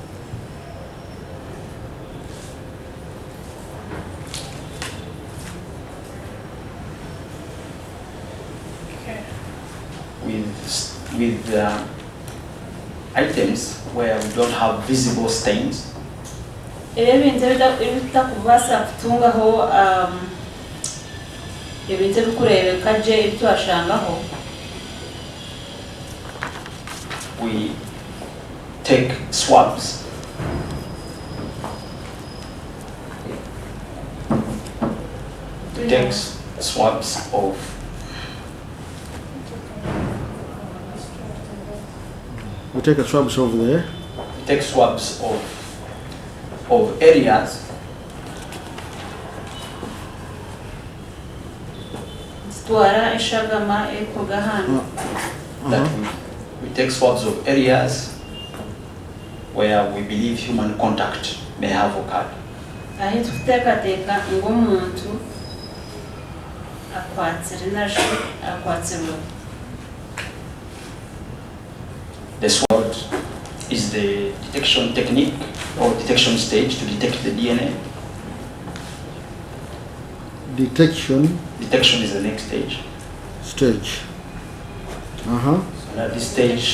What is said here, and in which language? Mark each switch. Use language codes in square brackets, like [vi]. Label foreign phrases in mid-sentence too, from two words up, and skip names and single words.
[en] Okay. With items where we don't have visible stains, [nyn] ebintu ebitakubasa kutungaho ebintu ebikurebeka gye ebitwashangaho, [en] we take swabs. We take swabs of We take a swabs over there. we take swabs of areas [nyn] zitwara eshagama ekoga hano. [en] that we take swabs of areas where we believe human contact may have occurred. [nyn] ahi tukuteekateeka ng'omuntu akwatsire nashi akwatsirwe. [en] The swab is the detection technique or detection stage to detect the DNA. Detection Detection is the next stage. stage. And at this stage,